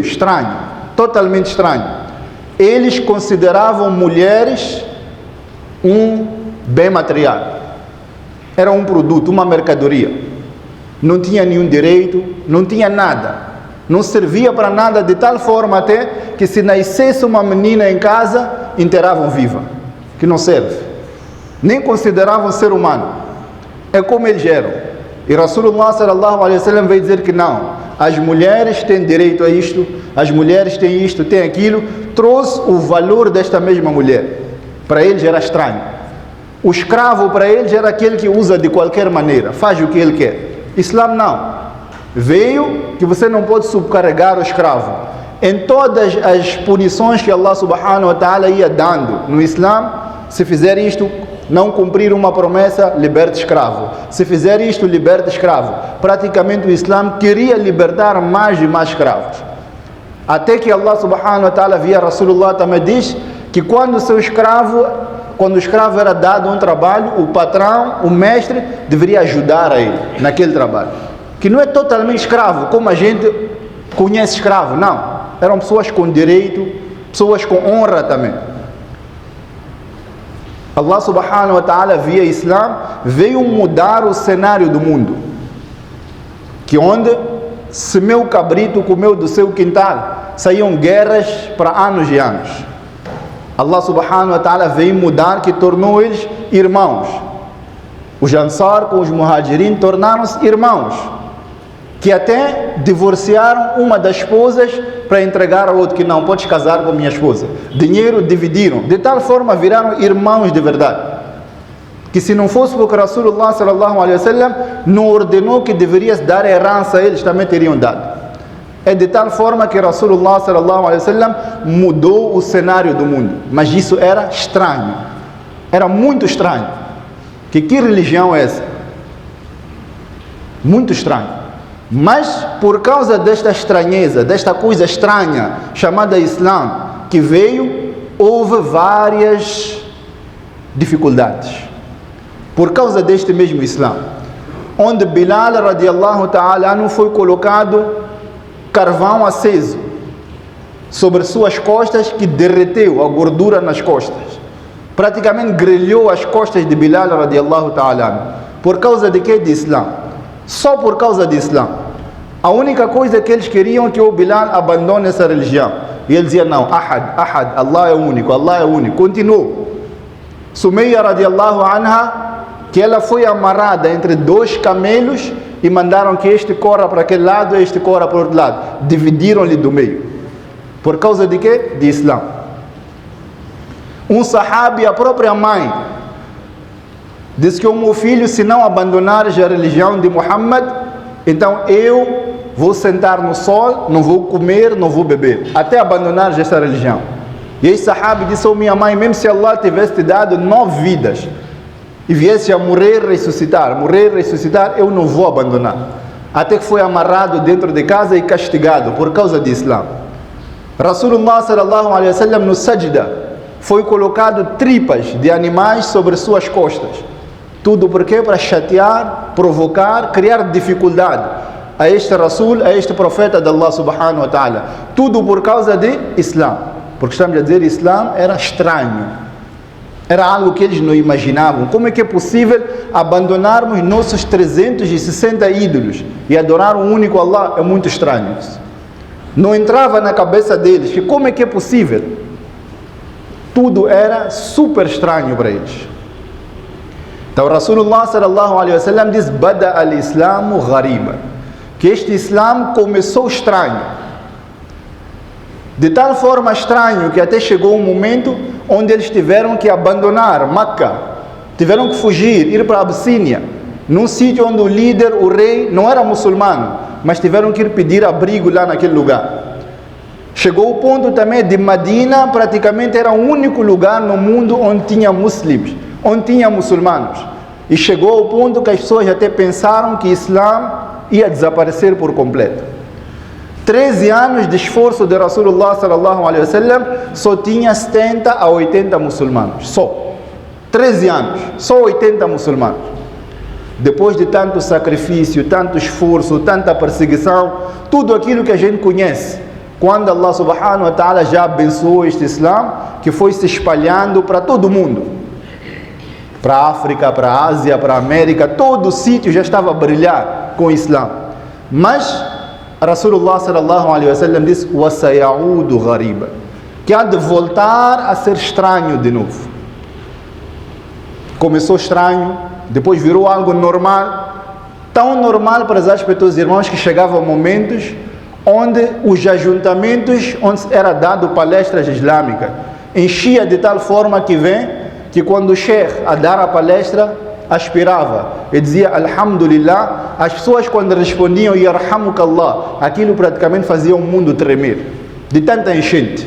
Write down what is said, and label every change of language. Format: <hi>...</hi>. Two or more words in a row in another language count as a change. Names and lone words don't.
<pt>Estranho, totalmente estranho. Eles consideravam mulheres um bem material, era um produto, uma mercadoria, não tinha nenhum direito, não tinha nada, não servia para nada, de tal forma até que se nascesse uma menina em casa, enterravam viva, que não serve, nem consideravam ser humano. É como eles eram. E</pt> <ar>رسول الله صلى الله عليه وسلم</ar> <pt>veio dizer que não, as mulheres têm direito a isto, as mulheres têm isto, têm aquilo. Trouxe o valor desta mesma mulher. Para eles era estranho. O escravo para eles era aquele que usa de qualquer maneira, faz o que ele quer. Islã não. Veio que você não pode subcarregar o escravo. Em todas as punições que</pt> <ar>الله سبحانه وتعالى</ar> <pt>ia dando no Islã, se fizer isto, não cumprir uma promessa, liberta escravo. Se fizer isto, liberta escravo. Praticamente o Islã queria libertar mais e mais escravos. Até que</pt> <ar>الله سبحانه وتعالى</ar> <pt>via Rasulullah também diz que quando o escravo era dado um trabalho, o patrão, o mestre, deveria ajudar a ele naquele trabalho. Que não é totalmente escravo, como a gente conhece escravo, não. Eram pessoas com direito, pessoas com honra também.</pt> <ar>الله سبحانه وتعالى</ar> <pt>via Islã veio mudar o cenário do mundo, que onde se meu cabrito comeu do seu quintal, saíam guerras para anos e anos.</pt> <ar>الله سبحانه وتعالى</ar> <pt>veio mudar, que tornou eles irmãos. Os Ansar com os Muhajirin tornaram-se irmãos, que até divorciaram uma das esposas para entregar ao outro, que não, podes casar com minha esposa. Dinheiro dividiram, de tal forma viraram irmãos de verdade, que se não fosse porque</pt> <ar>رسول الله صلى الله عليه وسلم</ar> <pt>não ordenou que deveria dar herança, eles também teriam dado. É de tal forma que</pt> <ar>رسول الله صلى الله عليه وسلم</ar> <pt>mudou o cenário do mundo. Mas isso era estranho, era muito estranho. Que religião é essa? Muito estranho. Mas por causa desta estranheza, desta coisa estranha chamada Islã que veio, houve várias dificuldades. Por causa deste mesmo Islã, onde Bilal</pt> <ar>رضي الله تعالى</ar> <pt>não foi colocado carvão aceso sobre suas costas, que derreteu a gordura nas costas, praticamente grelhou as costas de Bilal</pt> <ar>رضي الله تعالى.</ar> <pt>Por causa de quê? De Islã. Só por causa de Islã. A única coisa que eles queriam é que o Bilal abandone essa religião. E ele dizia: não, Ahad, Allah é único, Allah é único. Continuou.</pt> <ar>Sumayya رضي الله عنها,</ar> <pt>que ela foi amarrada entre dois camelos e mandaram que este corra para aquele lado e este corra para o outro lado. Dividiram-lhe do meio. Por causa de quê? De Islã. Um sahabi, a própria mãe, disse que o meu filho, se não abandonares a religião de Muhammad, então eu vou sentar no sol, não vou comer, não vou beber, até abandonares esta religião. E esse sahabi disse: oh, minha mãe, mesmo se Allah tivesse te dado 9 vidas e viesse a morrer, ressuscitar, eu não vou abandonar. Até que foi amarrado dentro de casa e castigado por causa de Islã.</pt> <ar>رسول الله صلى الله عليه وسلم</ar> <pt>no sajda foi colocado tripas de animais sobre suas costas. Tudo por quê? Para chatear, provocar, criar dificuldade a este Rasul, a este profeta de</pt> <ar>الله سبحانه وتعالى.</ar> <pt>Tudo por causa de Islã. Porque estamos a dizer, Islã era estranho. Era algo que eles não imaginavam. Como é que é possível abandonarmos nossos 360 ídolos e adorar um único Allah? É muito estranho isso. Não entrava na cabeça deles que como é que é possível. Tudo era super estranho para eles.</pt> <ar>Então رسول الله صلى الله عليه وسلم diz: بدأ الإسلام غريبا,</ar> <pt>que este Islã começou estranho. De tal forma estranho que até chegou um momento onde eles tiveram que abandonar Meca, tiveram que fugir, ir para a Abissínia, num sítio onde o líder, o rei, não era muçulmano, mas tiveram que ir pedir abrigo lá naquele lugar. Chegou o ponto também de Medina, praticamente era o único lugar no mundo onde tinha muçulmanos, onde tinha muçulmanos. E chegou ao ponto que as pessoas até pensaram que o Islã ia desaparecer por completo. 13 anos de esforço de</pt> <ar>رسول الله صلى الله عليه وسلم,</ar> <pt>só tinha 70 a 80 muçulmanos, só. 13 anos, só 80 muçulmanos. Depois de tanto sacrifício, tanto esforço, tanta perseguição, tudo aquilo que a gente conhece, quando</pt> <ar>الله سبحانه وتعالى</ar> <pt>já abençoou este Islã, que foi se espalhando para todo o mundo, para a África, para a Ásia, para a América, todo o sítio já estava a brilhar com o Islã.</pt> <ar>Mas رسول الله صلى الله عليه وسلم disse: وَسَيَعُودُ غَرِيبًا,</ar> <pt>que há de voltar a ser estranho de novo. Começou estranho, depois virou algo normal, tão normal para os aspectos irmãos que chegavam momentos onde os ajuntamentos, onde era dado palestras islâmicas, enchia de tal forma que quando o sheikh a dar a palestra, aspirava e dizia Alhamdulillah, as pessoas quando respondiam Yarhamukallah, aquilo praticamente fazia o mundo tremer, de tanta enchente.</pt>